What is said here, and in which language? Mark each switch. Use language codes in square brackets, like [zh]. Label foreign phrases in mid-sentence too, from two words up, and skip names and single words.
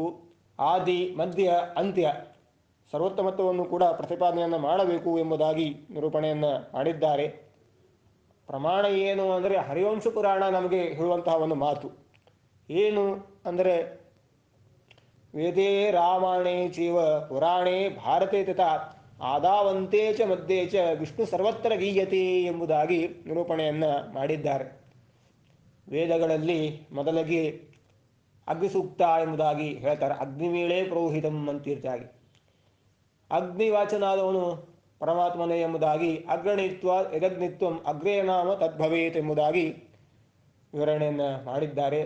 [kn] ಆದಿ ಮಧ್ಯ ಅಂತ್ಯ ಸರ್ವೋತ್ತಮತ್ವವನ್ನು ಕೂಡ ಪ್ರತಿಪಾದನೆಯನ್ನು ಮಾಡಬೇಕು ಎಂಬುದಾಗಿ ನಿರೂಪಣೆಯನ್ನು ಮಾಡಿದ್ದಾರೆ. ಪ್ರಮಾಣ ಏನು ಅಂದರೆ ಹರಿವಂಶ ಪುರಾಣ ನಮಗೆ ಹೇಳುವಂತಹ ಒಂದು ಮಾತು ಏನು ಅಂದರೆ [sa] ವೇದೇ ರಾಮಾಯಣೇ ಚೈವ ಪುರಾಣೇ ಭಾರತೆ ತಥಾ ಆದಾವಂತೆ ಚ ಮಧ್ಯೆ ಚ ವಿಷ್ಣು ಸರ್ವತ್ರ ಗೀಯತೆ [kn] ಎಂಬುದಾಗಿ ನಿರೂಪಣೆಯನ್ನು ಮಾಡಿದ್ದಾರೆ. ವೇದಗಳಲ್ಲಿ ಮೊದಲಿಗೆ ಅಗ್ನಿಸೂಕ್ತ ಎಂಬುದಾಗಿ ಹೇಳ್ತಾರೆ. [sa] ಅಗ್ನಿಮೇಳೆ ಪ್ರೋಹಿತಂ [kn] ಅಂತೀರ್ತಿಯಾಗಿ ಅಗ್ನಿವಾಚನಾದವನು ಪರಮಾತ್ಮನೇ ಎಂಬುದಾಗಿ [sa] ಅಗ್ರಣಿತ್ವ ಯದಗ್ನಿತ್ವಂ ಅಗ್ರೇ ನಾಮ ತದ್ಭವೇತ್ [kn] ಎಂಬುದಾಗಿ ವಿವರಣೆಯನ್ನು ಮಾಡಿದ್ದಾರೆ.